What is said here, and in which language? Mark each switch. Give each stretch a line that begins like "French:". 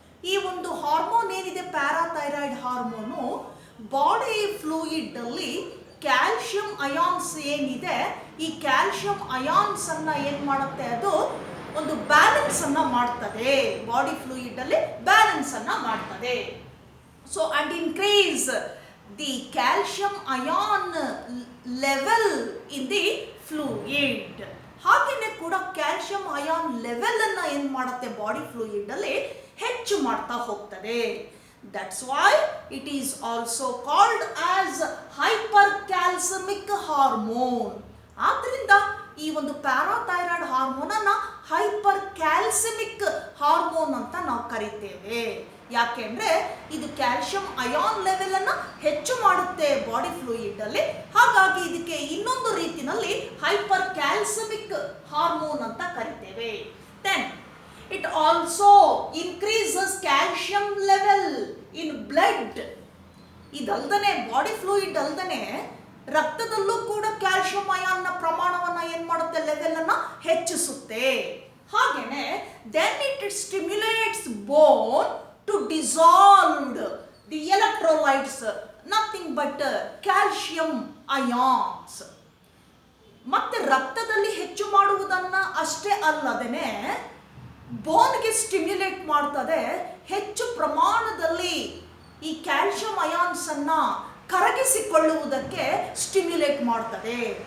Kannada: ಈ ಒಂದು ಹಾರ್ಮೋನ್ ಏನಿದೆ ಪ್ಯಾರಾಥೈರಾಯ್ಡ್ ಹಾರ್ಮೋನು, ಬಾಡಿ ಫ್ಲೂಯಿಡ್ ಅಲ್ಲಿ ಕ್ಯಾಲ್ಸಿಯಂ ಅಯಾನ್ಸ್ ಏನಿದೆ, ಈ ಕ್ಯಾಲ್ಸಿಯಂ ಅಯಾನ್ಸ್ ಅನ್ನ ಏನ್ ಮಾಡುತ್ತೆ, ಅದು ಒಂದು ಬ್ಯಾಲೆನ್ಸ್ ಅನ್ನ ಮಾಡ್ತದೆ, ಬಾಡಿ ಫ್ಲೂಯಿಡ್ ಅಲ್ಲಿ ಬ್ಯಾಲೆನ್ಸ್ ಅನ್ನ ಮಾಡ್ತದೆ.
English: So and increase the calcium ion level in the fluid.
Kannada: ಹಾಗೆಯೇ ಕೂಡ ಕ್ಯಾಲ್ಸಿಯಂ ಅಯಾನ್ ಲೆವೆಲ್ ಅನ್ನ ಏನ್ ಮಾಡುತ್ತೆ, ಬಾಡಿ ಫ್ಲೂಯಿಡ್ ಅಲ್ಲಿ ಹೆಚ್ಚು ಮಾಡ್ತಾ ಹೋಗ್ತದೆ.
English: That's why it is also called as hypercalcemic hormone.
Kannada: ಆದ್ರಿಂದ ಈ ಒಂದು ಪ್ಯಾರಾಥೈರಾಯ್ಡ್ ಹಾರ್ಮೋನ್ ಅನ್ನ ಹೈಪರ್ ಕ್ಯಾಲ್ಸಿಮಿಕ್ ಹಾರ್ಮೋನ್ ಅಂತ ನಾವು ಕರಿತೇವೆ. ಯಾಕೆಂದ್ರೆ ಇದು ಕ್ಯಾಲ್ಸಿಯಂ ಅಯಾನ್ ಲೆವೆಲ್ ಅನ್ನ ಹೆಚ್ಚು ಮಾಡುತ್ತೆ ಬಾಡಿ ಫ್ಲೂಯಿಡ್ ಅಲ್ಲಿ, ಹಾಗಾಗಿ ಇದಕ್ಕೆ ಇನ್ನೊಂದು ರೀತಿಯಲ್ಲಿ ಹೈಪರ್ ಕ್ಯಾಲ್ಸಿಮಿಕ್ ಹಾರ್ಮೋನ್ ಅಂತ ಕರಿತೇವೆ.
English: Then it also increases calcium level in blood.
Kannada: ಇದಲ್ದನೆ body fluid ಅಲ್ದನೆ ರಕ್ತದಲ್ಲೂ ಕೂಡ ಕ್ಯಾಲ್ಸಿಯಂ ಅಯಾನ್ನ ಪ್ರಮಾಣವನ್ನ ಏನ್ ಮಾಡುತ್ತೆ, ಲೆವೆಲ್ ಅನ್ನ ಹೆಚ್ಚಿಸುತ್ತೆ. ಹಾಗೇನೆ
English: then it stimulates bone to dissolve the electrolytes, nothing but calcium ions.
Kannada: ಮತ್ತೆ ರಕ್ತದಲ್ಲಿ ಹೆಚ್ಚು ಮಾಡುವುದನ್ನ ಅಷ್ಟೇ ಅಲ್ಲದೇನೆ ಬೋನ್ಗೆ ಸ್ಟಿಮ್ಯುಲೇಟ್ ಮಾಡ್ತದೆ, ಹೆಚ್ಚು ಪ್ರಮಾಣದಲ್ಲಿ ಈ ಕ್ಯಾಲ್ಸಿಯಂ ಅಯಾನ್ಸ್ ಅನ್ನ ಕರಗಿಸಿಕೊಳ್ಳುವುದಕ್ಕೆ ಸ್ಟಿಮ್ಯುಲೇಟ್ ಮಾಡ್ತದೆ.